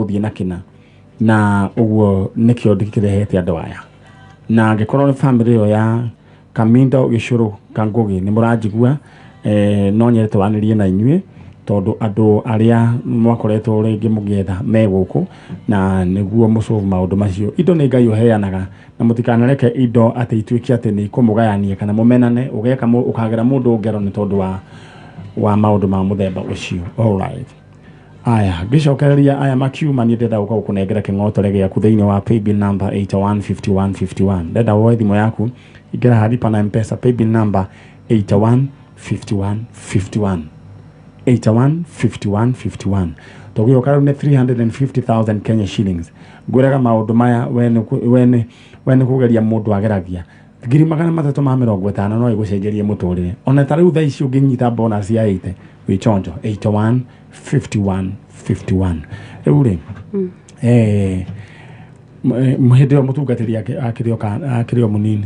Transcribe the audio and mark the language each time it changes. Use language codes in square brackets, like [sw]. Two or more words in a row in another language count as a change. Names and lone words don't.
[ki] gũthiĩ na kĩna na ũguo nĩkĩo ndĩkĩrehete andũ aya na angĩkorwo nĩ family ĩyo ya Kamido Gĩcũrũ Kangũgĩ nĩ mũranjigua no nyende twanĩrie na inyuĩ tondũ andũ arĩa mwakoretwo rĩngĩ mũgĩetha megũkũ na nĩguo mũcovu maũndũ macio indo nĩ Ngai ũheanaga na mũtikanareke indo atĩ ituĩke atĩ nĩ ikũmũgayania kana mũmenane ũkagera mũndũ ngero nĩ tondũ wa maũndũ ma mũthemba ũcio. Alright, aya gĩcokereria aya makiuma nĩ ndenda gũka gũkũnengera kĩng'otore gĩaku thĩinĩ wa [en] paybill number 815151 [ki] ndenda woe thimũ yaku ingĩra [sw] hadi pana [ki] M-Pesa [en] paybill number 815151 [ki] 815151 togĩoka rĩu nĩ 350,000 [en] Kenya shillings [ki] ngwĩraga maũndũ maya wene kũgeria mũndũ ageragia 350 no igũcenjerie mũtũrĩre ona ta rĩu thaa ici ũngĩnyita bonus ya 80 wĩchonjo 815151 rĩu rĩ mũhĩndĩ wa mũtungatĩri akĩrĩ o mũnini